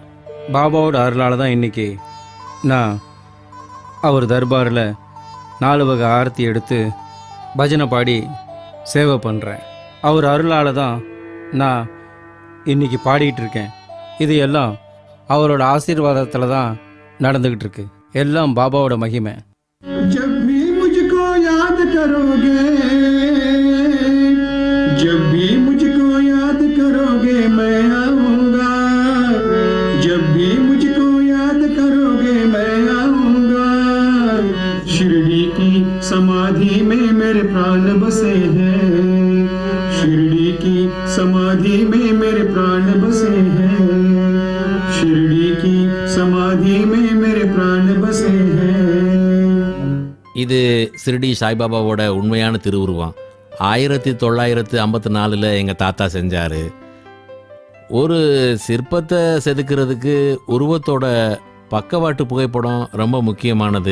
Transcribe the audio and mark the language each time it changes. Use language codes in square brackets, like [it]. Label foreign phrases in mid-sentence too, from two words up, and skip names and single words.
[ta] பாபாவோட அருளால் தான் இன்னைக்கு நான் அவர் தர்பாரில் 4 வகை ஆரத்தி எடுத்து பஜனை பாடி சேவை பண்ணுறேன். அவர் அருளால் தான் நான் இன்னைக்கு பாடிட்டு இருக்கேன். இது எல்லாம் அவரோட ஆசீர்வாதத்தில் தான் நடந்துக்கிட்டு இருக்கு. எல்லாம் பாபாவோட மகிமை. [hi] जब भी मुझको याद करोगे, जब भी मुझको याद करोगे मैं आऊंगा, जब भी मुझको याद करोगे मैं आऊंगा। शिरडी की समाधि में मेरे प्राण बसे हैं, शिरडी की समाधि में मेरे प्राण बसे हैं, शिरडी की समाधि में मेरे प्राण बसे हैं। [ta] இது சிறுடி சாய்பாபாவோட உண்மையான திருவுருவம். 1954 எங்கள் தாத்தா செஞ்சார். ஒரு சிற்பத்தை செதுக்கிறதுக்கு உருவத்தோட பக்கவாட்டு புகைப்படம் ரொம்ப முக்கியமானது.